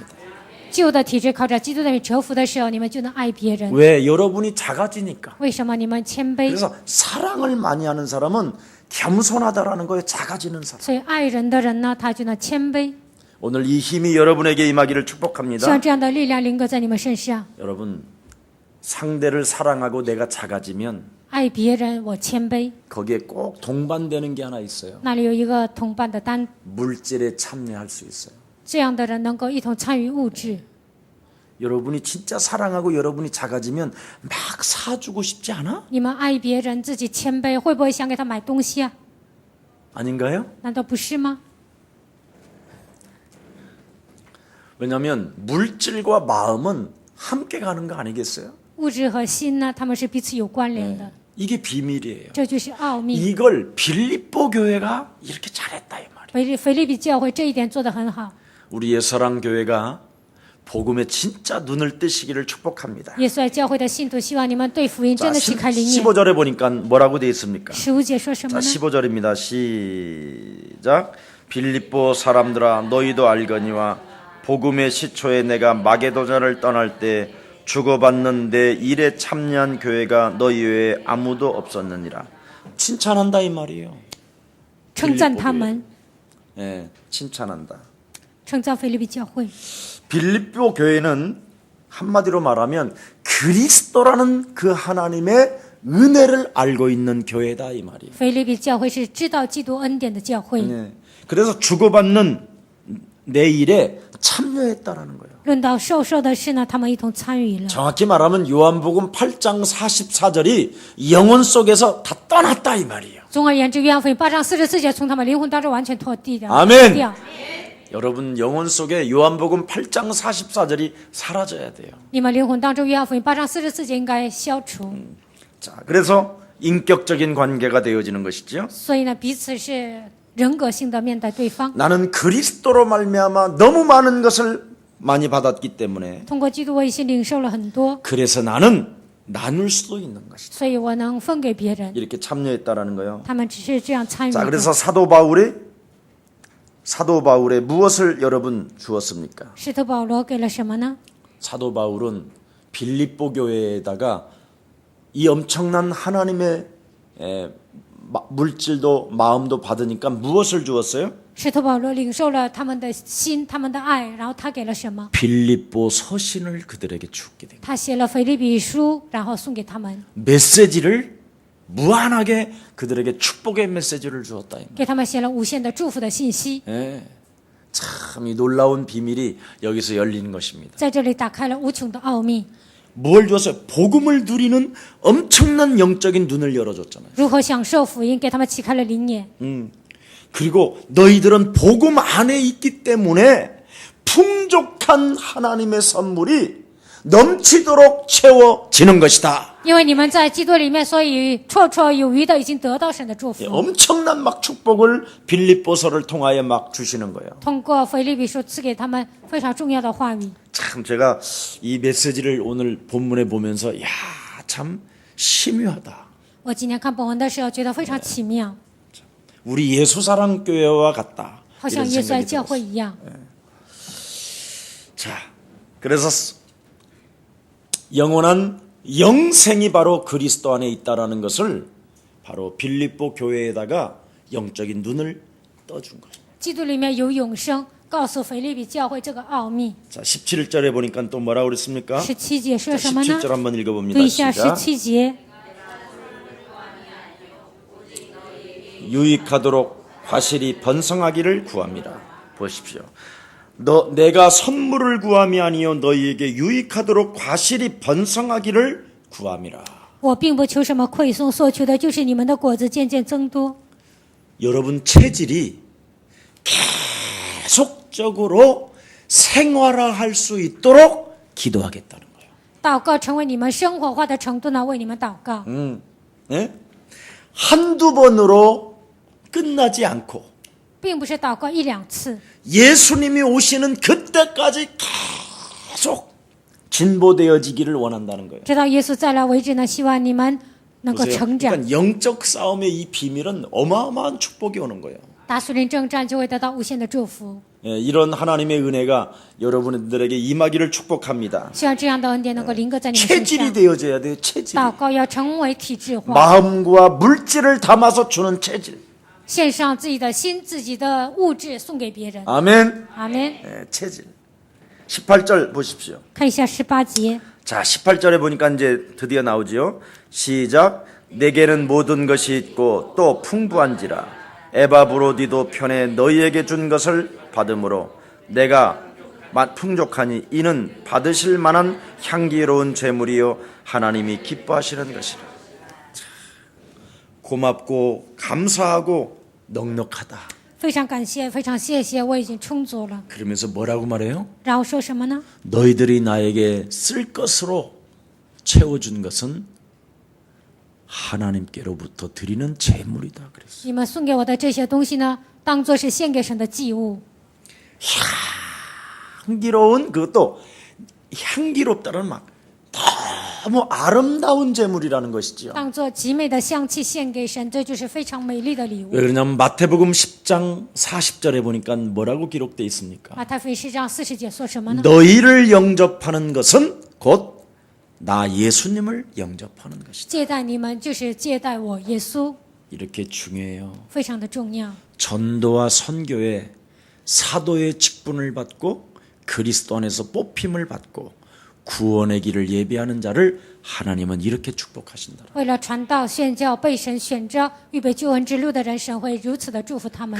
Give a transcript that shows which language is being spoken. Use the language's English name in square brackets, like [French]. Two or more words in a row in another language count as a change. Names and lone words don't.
[Chinese] 旧的体制靠着基督的名折服的时候，你们就能爱别人。 [Korean] 왜? 여러분이 작아지니까. [Chinese] 为什么你们谦卑？ [Korean] 그래서 사랑을 많이 하는 사람은 겸손하다라는 거예요. 작아지는 사람. [Chinese] 所以爱人的人呢，他就呢谦卑。 [Korean] 오늘 이 힘이 여러분에게 임하기를 [Chinese] 希望 [Korean] 축복합니다. [Chinese] 这样的力量临格在你们身上。 [Korean] 여러분, 상대를 사랑하고 내가 작아지면 [Chinese] 爱别人，我谦卑， [Korean] 거기에 꼭 동반되는 게 하나 있어요. [Chinese] 那里有一个同伴的单， [Korean] 물질에 참여할 수 있어요. [Chinese] 这样的人能够一同参与物质。 [Korean] 여러분이 진짜 사랑하고 여러분이 작아지면 막 사주고 싶지 않아? [Chinese] 你们爱别人，自己谦卑，会不会想给他买东西啊？ [Korean] 아닌가요? [Chinese] 难道不是吗？ [Korean] 왜냐하면 물질과 마음은 함께 가는 거 아니겠어요? [Chinese] 物质和心呢，他们是彼此有关联的， [Korean] 이게 비밀이에요. [Chinese] 这就是奥秘。 [Korean] 이걸 빌립보 교회가 이렇게 잘했다 이 말이에요. [Chinese] 腓立比教会这一点做得很好。 [Korean] 우리의 사랑 교회가 복음에 진짜 눈을 뜨시기를 축복합니다. [Chinese] 耶稣爱教会的信徒，希望你们对福音 [Korean] 자, [Chinese] 真的启开灵眼。 [Korean] 15절에 보니까 뭐라고 되어 있습니까? [Chinese] 15 节说什 [Korean] 자, [Chinese] 么呢？ [Korean] 15절입니다. 시작. 빌립보 사람들아 너희도 알거니와 복음의 시초에 내가 마게도냐를 떠날 때 주고받는 내 일에 참여한 교회가 너희 외에 아무도 없었느니라. 칭찬한다 이 말이에요. [Chinese] 称赞他们， [Korean] 예, 칭찬한다. [Chinese] 称赞腓立比教会。 [Korean] 빌립보 교회는 한마디로 말하면 그리스도라는 그 하나님의 은혜를 알고 있는 교회다 이 말이에요. [Chinese] 腓立比教会是知道基督恩典的教会。 [Korean] 예. 그래서 주고받는 내 일에 참여했다라는 거예요. [Chinese] 论到受的事呢，他们一同参与了。 [Korean] 정확히 말하면 요한복음 8장 44절이 영혼 속에서 다 떠났다 이 말이에요. [Chinese] 总而言之，约翰福音8章44节从他们灵魂当中完全脱地掉。 [Korean] 아멘. [Chinese] 掉 [Korean] 여러분 영혼 속에 요한복음 8장 44절이 사라져야 돼요. [Chinese] 你们灵魂当中，约翰福音8章44节应该消除。 [Korean] 자, 그래서 인격적인 관계가 되어지는 것이죠. [Chinese] 所以呢，彼此是人格性的面对对方。 [Korean] 나는 그리스도로 말미암아 너무 많은 것을 많이 받았기 때문에 [Chinese] 通过基督，我已经领受了很多， [Korean] 그래서 나는 나눌 수도 있는 것이다. [Chinese] 所以我能分给别人。 [Korean] 이렇게 참여했다라는 거예요. [Chinese] 他们只是这样参与 [Korean] 자, [Chinese] 的。 [Korean] 그래서 사도 바울의 무엇을 여러분 주었습니까? [Chinese] 使徒保罗给了什么呢？ [Korean] 사도 바울은 빌립보 교회에다가 이 엄청난 하나님의 물질도 마음도 받으니까 무엇을 주었어요? [Chinese] 使徒保罗领受了他们的心，他们的爱，然后他给了什么？ [Korean] 빌립보 서신을 그들에게 주게 됩니다. [Chinese] 他写了腓立比书，然后送给他们， [Korean] 메시지를 무한하게 그들에게 축복의 메시지를 주었다. [Chinese] 给他们写了无限的祝福的信息。 [Korean] 예. 참 이 놀라운 비밀이 여기서 열리는 것입니다. [Chinese] 在这里打开了无穷的奥秘。 [Korean] 뭘 줬어요? 복음을 누리는 엄청난 영적인 눈을 열어줬잖아요. [Chinese] 如何享受福音，给他们启开了灵眼。 [Korean] 그리고 너희들은 복음 안에 있기 때문에 풍족한 하나님의 선물이 넘치도록 채워지는 것이다. [Chinese] 因为你们在基督里面，所以绰绰有余的已经得到神的祝福。 [Korean] 엄청난 막 축복을 빌립보서를 통하여 막 주시는 거예요. [Chinese] 通过腓立比书赐给他们非常重要的话语。 [Korean] 참 제가 이 메시지를 오늘 본문에 보면서 야, 참 심유하다. [Chinese] 我今天看本文的时候，觉得非常奇妙， [Korean] 우리 예수사랑교회와 같다. [Chinese] 好像 [Korean] 이런 [Chinese] 耶稣爱 [Korean] 생각이 [Chinese] 教会 [Korean] 들었어요. [Chinese] 一样。 [Korean] 자, 그래서 영원한 영생이 바로 그리스도 안에 있다라는 것을 바로 빌립보 교회에다가 영적인 눈을 떠준 거죠. [Chinese] 基督里面有永生，告诉腓立比教会这个奥秘。 [Korean] 자, 17절에 보니까 또 뭐라고 그랬습니까? [Chinese] 17 节说 [Korean] 자, [Chinese] 什么呢？ [Korean] 17절 한번 읽어봅니다. [Chinese] 读一下 [Korean] 시작. [Chinese] 17节。 [Korean] 유익하도록 화실이 번성하기를 구합니다. 보십시오. 내가 선물을 구함이 아니요 너희에게 유익하도록 과실이 번성하기를 구함이라. [Chinese] 我并不求什么馈送，所求的就是你们的果子渐渐增多。 [Korean] 여러분 체질이 계속적으로 생활화할 수 있도록 기도하겠다는 거예요. [Chinese] 祷告成为你们生活化的程度呢，为你们祷告。 [Korean] 예? 한두 번으로 끝나지 않고 [Chinese] 并不是祷告一两次， [Korean] 예수님이 오시는 그때까지 계속 진보되어지기를 원한다는 거예요. [Chinese] 直到耶稣再来为止呢，希望你们能够 [Korean] 보세요. [Chinese] 成长。 [Korean] 그러니까 영적 싸움의 이 비밀은 어마어마한 축복이 오는 거예요. [Chinese] 打属灵征战就会得到无限的祝福。 [Korean] 이런 하나님의 은혜가 여러분들에게 임하기를 축복합니다. [Chinese] 希望这样的恩典能够临格在你们身 [Korean] 체질이 [Chinese] 上。 [Korean] 되어져야 돼요. 체질. [Chinese] 祷告要成为体制化， [Korean] 마음과 물질을 담아서 주는 체질. [Chinese] 献上自己的心、自己的物质送给别人。 [Korean] 아멘. [Chinese] 阿门。 [Korean] 체질. 18절 보십시오. [Chinese] 看一下18节， [Korean] 자, 18절에 보니까 이제 드디어 나오지요. 시작. 내게는 모든 것이 있고 또 풍부한지라 에바브로디도 편에 너희에게 준 것을 받음으로 내가 풍족하니 이는 받으실 만한 향기로운 재물이요 하나님이 기뻐하시는 것이라. 자, 고맙고 감사하고 넉넉하다. [Chinese] 非常感谢，非常谢谢，我已经充足了。 [Korean] 그러면서 뭐라고 말해요? [Chinese] 然后说什么呢？ [Korean] 너희들이 나에게 쓸 것으로 채워준 것은 하나님께로부터 드리는 재물이다 그랬어요. [Chinese] 你们送给我的这些东西呢，当做是献给神的祭物。 [Korean] 향기로운 그것도 향기롭다는 막 너무 아름다운 재물이라는 것이죠. [Chinese] 当做极美的香气献给神，这就是非常美丽的礼物。 [Korean] 왜 그러냐면 마태복음 10장 40절에 보니까 뭐라고 기록되어 있습니까? [Chinese] 马太福音10章40节说什么呢？ [Korean] 너희를 영접하는 것은 곧 나 예수님을 영접하는 것이다. [Chinese] 接待你们就是接待我耶稣， [Korean] 이렇게 중요해요. [Chinese] 非常的重要。 [Korean] 전도와 선교에 사도의 직분을 받고 그리스도 안에서 뽑힘을 받고 구원의 길을 예비하는 자를 하나님은 이렇게 축복하신다. [Chinese] 为了传道宣教，被神选召预备救恩之路的人，神会如此的祝福他们。